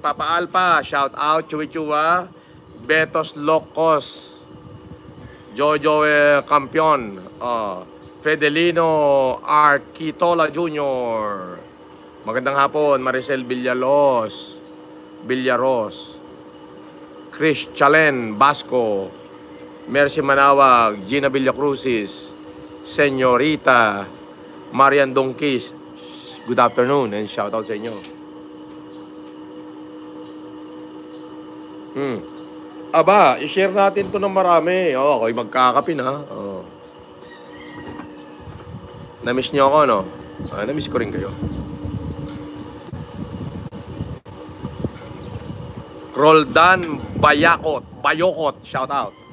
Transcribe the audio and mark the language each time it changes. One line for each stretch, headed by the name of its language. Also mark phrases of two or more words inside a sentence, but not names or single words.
Filipino: Papa Alpha, shoutout. Chuy Chua, Betos Locos, Jojo Campion, Fedelino Arquitola Jr. Magandang hapon, Maricel Villaros, Chris Chalen Basco, Mercy Manawag, Gina Villacrucis, Senyorita Marian Donquis,
English: good afternoon and shout out
Filipino: sa inyo. Aba, i-share natin to ng marami. Okay, magkakapin ha. Na-miss nyo ako, no? Na-miss ko rin kayo. Roldan Bayokot, shout out.